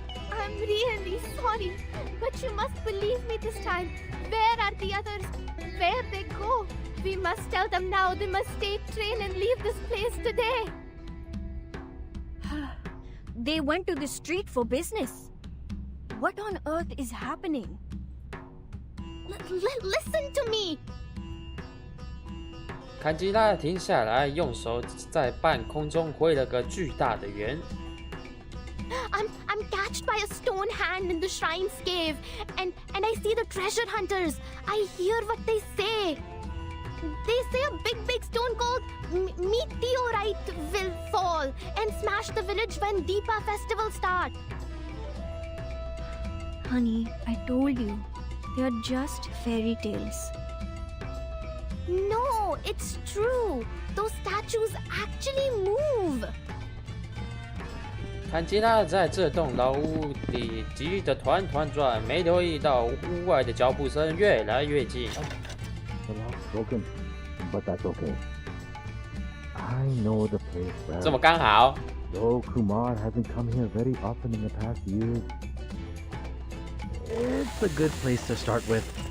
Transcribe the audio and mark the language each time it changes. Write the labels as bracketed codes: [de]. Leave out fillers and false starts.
[en] I'm really sorry, but you must believe me this time. Where are the others? Where they go? We must tell them now. They must take train and leave this place today. They went to the street for business. What on earth is happening? Listen to me. [zh] 坎吉拉停下来，用手在半空中挥了个巨大的圆。 [en] I'm catched by a stone hand in the shrine's cave, and I see the treasure hunters. I hear what they say. They say a big stone called meteorite will fall and smash the village when Deepa festival starts. Honey, I told you, they are just fairy tales. No, it's true. Those statues actually move. [zh] 坎吉拉在这栋老屋里急得团团转，没留意到屋外的脚步声越来越近。 [en] The lock's broken, but that's okay. I know the place well. [zh] 这么刚好 [en] Though Kumar hasn't come here very often in the past years, It's a good place to start with.